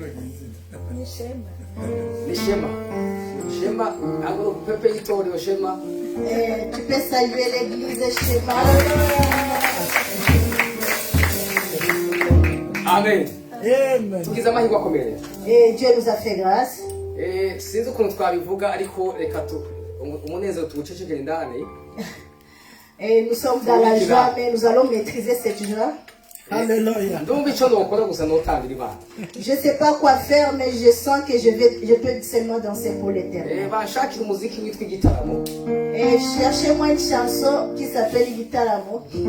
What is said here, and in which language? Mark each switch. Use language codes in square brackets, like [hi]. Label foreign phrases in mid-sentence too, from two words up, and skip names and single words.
[fr] Tu peux saluer l'église Shema. Amen. Amen. Et Dieu nous a fait grâce. [rw] Sinzi ukuntu twabivuga ariko reka umunezero tuwucecekere indani. [fr] Et nous sommes dans la joie, mais nous allons maîtriser cette joie. Alléluia. Je ne sais pas quoi faire, mais je sens que je peux seulement danser pour l'éternel. Et cherchez-moi une chanson qui s'appelle Gitaramo.